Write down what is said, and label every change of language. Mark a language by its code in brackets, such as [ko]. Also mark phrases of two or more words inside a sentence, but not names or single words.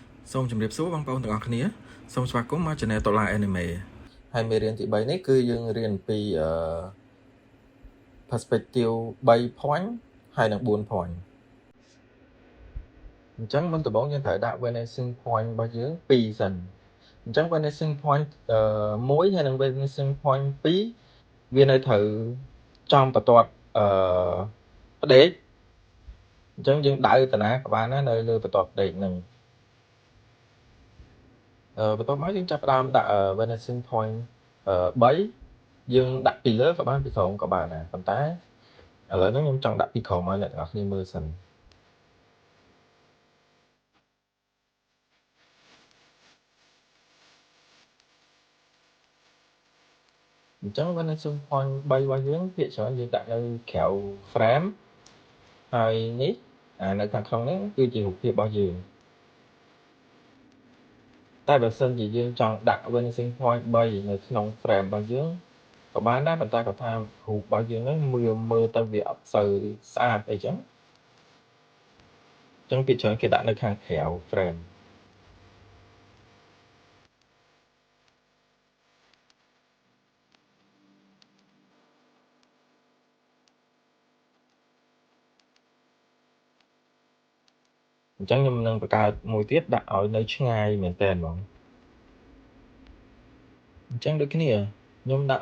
[km] សូមជម្រាបសួរបងប្អូនទាំងអស់គ្នាសូមស្វាគមន៍មក Channel Tola Anime ហើយមេរៀនទី3នេះគឺយើងរៀនពី [en] perspective 3 point [km] ហើយនិង4 point អញ្ចឹងមុនដំបូងយើងត្រូវដាក់ [en] vanishing point [km] របស់យើង2សិនអញ្ចឹង [en] vanishing point [km] 1 ហើយនិង [en] vanishing point [km] 2 វានៅត្រូវចំបន្ទាត់ផ្ដេកអញ្ចឹងយើងដៅតាណាក៏បានដែរនៅលើបន្ទាត់ផ្ដេកហ្នឹង បន្ទាប់មកយើងចាប់ផ្ដើមដាក់ [en] vanishing point [km] 3 យើងដាក់ពីលើក៏បានពីក្រោមក៏បានដែរប៉ុន្តែឥឡូវហ្នឹងខ្ញុំចង់ដាក់ពីក្រោមឲ្យអ្នកទាំងអស់គ្នាមើលសិន អញ្ចឹង [en] vanishing point [km] 3 របស់យើងភាគច្រើនយើងដាក់នៅក្រៅ frame ហើយនេះនៅខាងក្នុងហ្នឹងគឺជារូបភាពរបស់យើង តែបើសិនជាយើងចង់ដាក់ [en] vanishing point [km] 3 នៅក្នុង frame របស់យើងក៏បានដែរប៉ុន្តែគាត់ថារូបរបស់យើងហ្នឹងមើលទៅវាអត់សូវស្អាតអីចឹងអញ្ចឹងភាគច្រើនគេដាក់នៅខាងក្រៅ frame អញ្ចឹងខ្ញុំនឹងបង្កើតមួយទៀតដាក់ឲ្យនៅឆ្ងាយមែនតើហ្មងអញ្ចឹងដូចគ្នាខ្ញុំដាក់